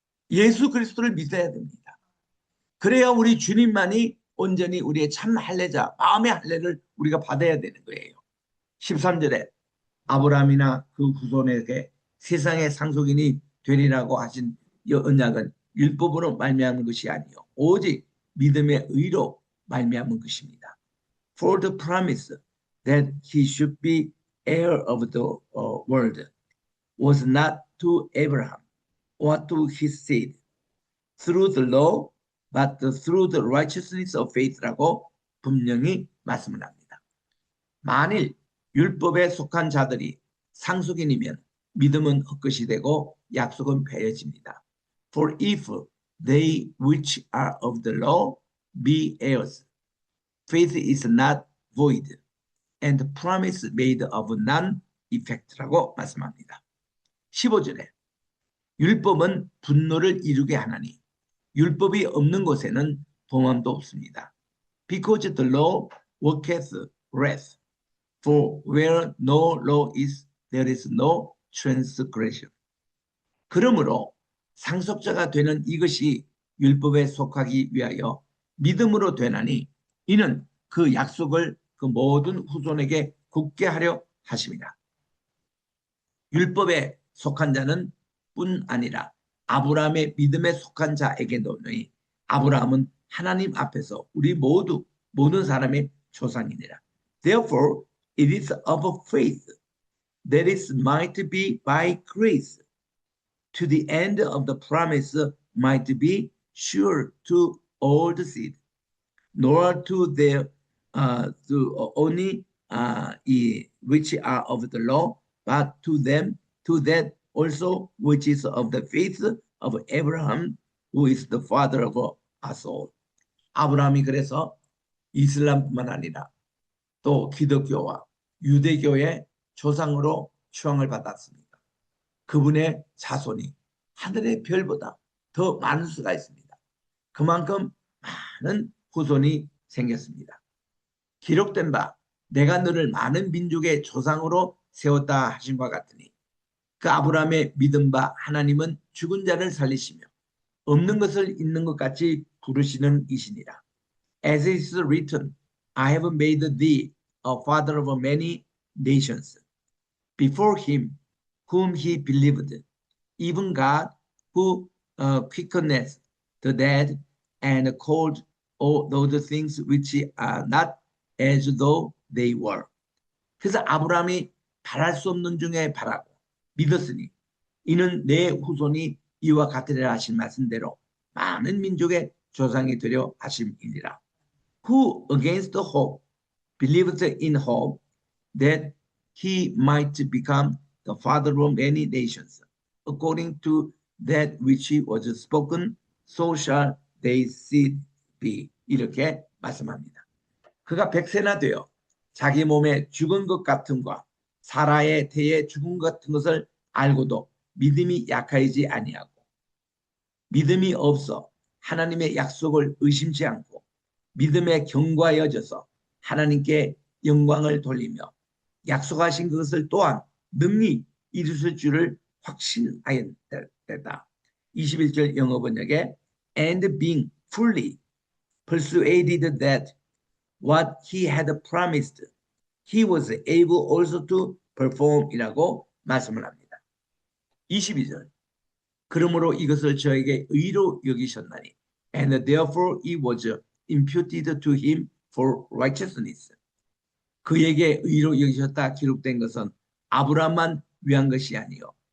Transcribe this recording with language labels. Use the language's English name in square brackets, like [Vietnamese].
[Korean] 예수 그리스도를 믿어야 됩니다. 그래야 우리 주님만이 온전히 우리의 참 할례자, 마음의 할례를 우리가 받아야 되는 거예요. 13절에 아브라함이나 그 후손에게 세상의 상속인이 되리라고 하신 이 언약은 율법으로 말미암은 것이 아니요 오직 믿음의 의로 말미암은 것입니다. [English] For the promise that he should be heir of the world was not to Abraham or to his seed through the law, but through the righteousness of faith라고 [Korean] 분명히 말씀을 합니다. 만일 율법에 속한 자들이 상속인이면 믿음은 헛것이 되고 약속은 폐해집니다. [English] For if they which are of the law be heirs, faith is not void, and the promise made of none effect라고 [Korean] 말씀합니다. 15절에 율법은 분노를 이루게 하나니 율법이 없는 곳에는 봉함도 없습니다. [English] Because the law worketh wrath. For where no law is, there is no transgression. [Korean] 그러므로 상속자가 되는 이것이 율법에 속하기 위하여 믿음으로 되나니 이는 그 약속을 그 모든 후손에게 굳게 하려 하심이라. 율법에 속한 자는 뿐 아니라 아브라함의 믿음에 속한 자에게도니 아브라함은 하나님 앞에서 우리 모든 사람의 조상이니라. [English] Therefore it is of faith that it might be by grace to the end of the promise might be sure to all the seed, nor to the to only which are of the law, but to that also which is of the faith of Abraham, who is the father of us all. [Korean] 아브라함이 그래서 이슬람뿐만 아니라 또 기독교와 유대교의 조상으로 추앙을 받았습니다. 그분의 자손이 하늘의 별보다 더 많은 수가 있습니다. 그만큼 많은 후손이 생겼습니다. 기록된 바 내가 너를 많은 민족의 조상으로 세웠다 하신 바 같으니 그 아브라함의 믿은 바 하나님은 죽은 자를 살리시며 없는 것을 있는 것 같이 부르시는 이시니라. [English] As it is written, I have made thee a father of many nations. Before him whom he believed, even God who quickeneth the dead and called all those things which are not as though they were. [Korean] 그래서 아브라함이 바랄 수 없는 중에 바라고 믿었으니 이는 내 후손이 이와 같으리라 하신 말씀대로 많은 민족의 조상이 되려 하심이니라. [English] Who against the hope believed in hope that he might become the father of many nations, according to that which was spoken, so shall they seed be. [Korean] 이렇게 말씀합니다. 그가 100세나 되어 자기 몸에 죽은 것 같음과 사라의 태에 죽은 것 같은 것을 알고도 믿음이 약하지 아니하고 믿음이 없어 하나님의 약속을 의심치 않고 믿음에 견고하여져서 하나님께 영광을 돌리며 약속하신 것을 또한 능히 이루실 줄을 확신하였다. 21절 영어 번역에 [English] and being fully persuaded that what he had promised he was able also to perform [Korean] 이라고 말씀을 합니다. 22절 그러므로 이것을 저에게 의로 여기셨나니 [English] and therefore it was imputed to him for righteousness. [Korean] 그에게 의로 여기셨다 기록된 것은 아브라함만 위한 것이 아니요.